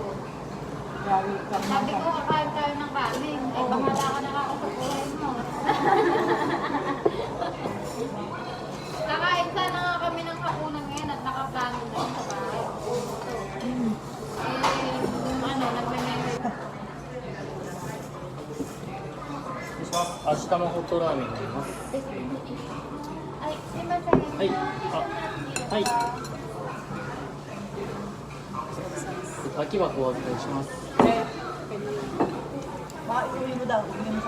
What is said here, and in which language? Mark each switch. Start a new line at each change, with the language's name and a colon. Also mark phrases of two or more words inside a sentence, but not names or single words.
Filipino: Sabi ko, kakain tayo ng kanin. Eh, bahala ka nakakasukuhay mo. Kakain sana nga kami ng hapunan ngayon at nakaplano na yun sa bahay. Nagme-message.
Japanese: 明日もホットラーメンになります。
Filipino: Ay, si Masay.
Japanese: はい。はい。空き箱お預かりします。
Filipino: Baka iuwi mo daw. Iuwi mo sa